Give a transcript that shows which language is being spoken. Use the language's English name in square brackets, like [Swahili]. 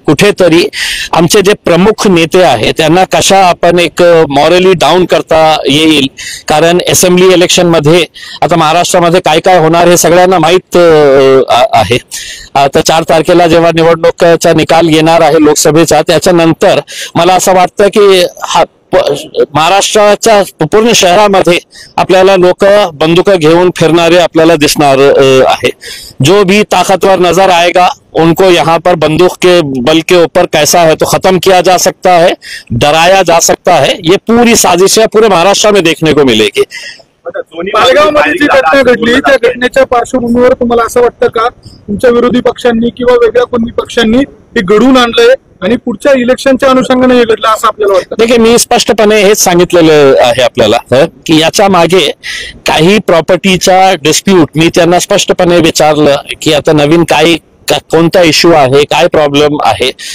[Marathi] कुठेतरी आमचे जे प्रमुख नेते आहेत त्यांना कशा आपण एक मॉरली डाऊन करता येईल, कारण असेंब्ली इलेक्शन मध्ये आता महाराष्ट्रामध्ये काय काय होणार हे सगळ्यांना माहित आहे. आता 4 तारखेला जेव्हा निवडणुकीचा निकाल येणार आहे लोकसभेचा, त्याच्यानंतर मला असं वाटतं की महाराष्ट्राच्या पूर्ण शहरामध्ये आपल्याला लोक बंदुका घेऊन फिरणारे आपल्याला दिसणार आहे. [Hindi] जो भी ताकतवर नजर आएगा उनको यहाँ पर बंदूक के बल के ऊपर कैसा है तो खत्म किया जा सकता है, डराया जा सकता है. ये पूरी साजिशें पूरे महाराष्ट्र में देखने को मिलेगी. [Marathi] मालेगावमध्ये जी घटना घडली त्या घटनेच्या पार्श्वभूमीवर तुम्हाला असं वाटतं का तुमच्या विरोधी पक्षांनी किंवा वेगळ्या कोणी पक्षांनी हे घडवून आणलंय आणि पुढच्या इलेक्शनच्या अनुषंगाने हे घडलं असं आपल्याला वाटतं? देखील मी स्पष्टपणे हेच सांगितलेलं आहे आपल्याला की याच्या मागे काही प्रॉपर्टीचा डिस्प्यूट, मी त्यांना स्पष्टपणे विचारलं की आता नवीन काय कोणता इश्यू आहे, काय प्रॉब्लेम आहे.